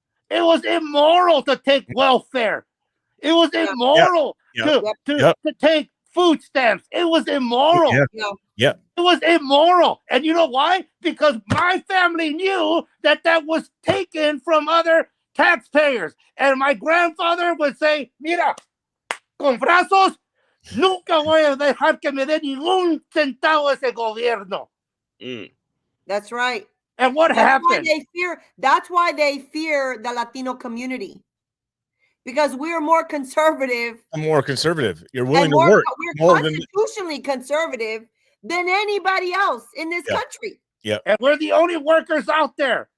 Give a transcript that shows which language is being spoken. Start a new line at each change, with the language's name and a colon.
English: It was immoral to take welfare. It was immoral to take food stamps. It was immoral. It was immoral. And you know why? Because my family knew that was taken from other taxpayers. And my grandfather would say,
Spanish: mira, con brazos, nunca voy a dejar que me dé ningún centavo ese gobierno.
English: That's right. And what happened? That's why they fear the Latino community. Because we're more conservative. More conservative. You're willing to work. We're constitutionally conservative than anybody else in this country. And we're the only workers out there.